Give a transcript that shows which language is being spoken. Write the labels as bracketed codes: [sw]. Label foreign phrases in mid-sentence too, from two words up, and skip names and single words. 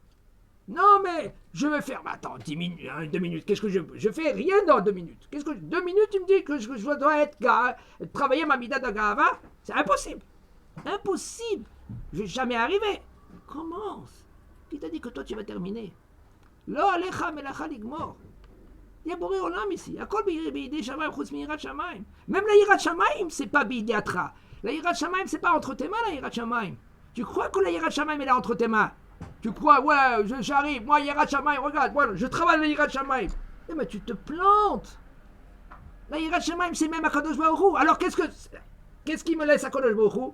[fr] Non, mais je vais faire. Bah, attends, 10 minutes, 2 minutes. Qu'est-ce que je fais rien dans 2 minutes. 2 minutes, tu me dis que je dois travailler ma mida de Gahava? C'est impossible. Impossible. Je vais jamais arriver. Commence. Qui t'a dit que toi, tu vas terminer? [he] לא עליך מלאכה לגמור. [fr] Il y a [he] בורא עולם [fr] ici. [he] הכל בידי שמים חוץ מיראת שמים. [fr] Même la [he] יראת שמים, [fr] c'est pas b'idiatra. La [he] יראת שמים, [fr] c'est pas entre tes mains, la [he] יראת שמים. [fr] Tu crois que la [he] יראת שמים, [fr] elle est entre tes mains? Tu crois, ouais, j'arrive, moi, [he] יראת שמים, [fr] regarde, voilà, je travaille la [he] יראת שמים. [fr] Eh mais tu te plantes. La [he] יראת שמים, [fr] c'est même [he] הקדוש ברוך הוא. [fr] Alors qu'est-ce qui me laisse [he] הקדוש ברוך הוא?